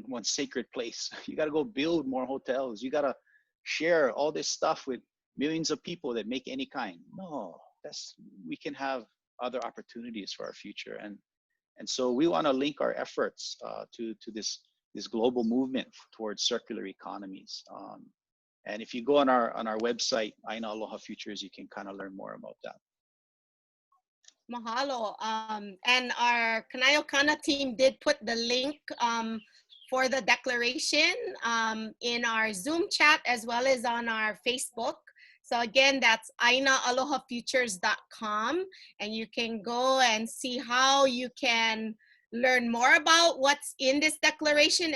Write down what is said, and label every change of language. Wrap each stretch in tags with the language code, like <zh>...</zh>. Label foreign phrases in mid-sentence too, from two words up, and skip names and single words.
<en>You got to go build more hotels. You got to share all this stuff with millions of people that make any kind. No, we can have other opportunities for our future. And so we want to link our efforts to this global movement towards circular economies. And if you go on our website, ʻāina Aloha Futures, you can kind of learn more about that. Mahalo. And our Kanayo Kana team did put the link for the declaration in our Zoom chat as well as on our Facebook. So again, that's āinaalohafutures.com, and you can go and see how you can learn more about what's in this declaration.</en>